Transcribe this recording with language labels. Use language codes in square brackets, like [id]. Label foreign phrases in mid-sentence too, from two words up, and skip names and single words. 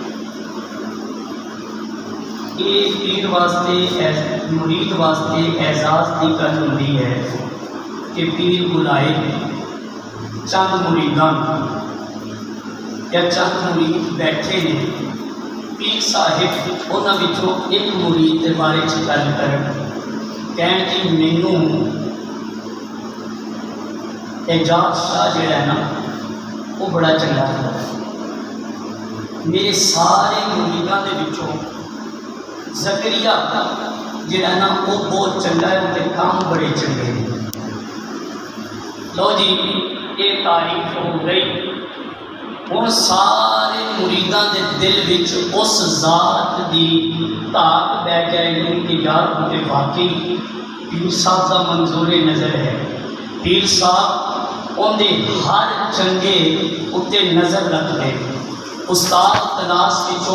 [pa] یہ پیر واسطے مرید واسطے اعزاز کی گل ہوتی ہے کہ پیر بلائے چند مریداں یا چند مرید بیٹھے نے، پیر صاحب انہاں وچوں ایک مرید کے بارے گل کہن کہ مینوں اعجاز شاہ جڑا ہے نا وہ بڑا چنگا ہے، میرے سارے مریداں دے وچوں زکریا جڑا نا وہ بہت چنگا ہے، وہ کام بڑے چنگے ہیں۔ [ur] لو جی یہ تعریف ہو گئی، [pa] ہن سارے مریداں دے دل وچ اس ذات دی تاک بہ جائے گی کہ یار وہ واقعی پیر صاحب کا منظور نظر ہے، پیر صاحب اندے ہر چنگے اتنے نظر رکھ دے، استاد کلاس وچوں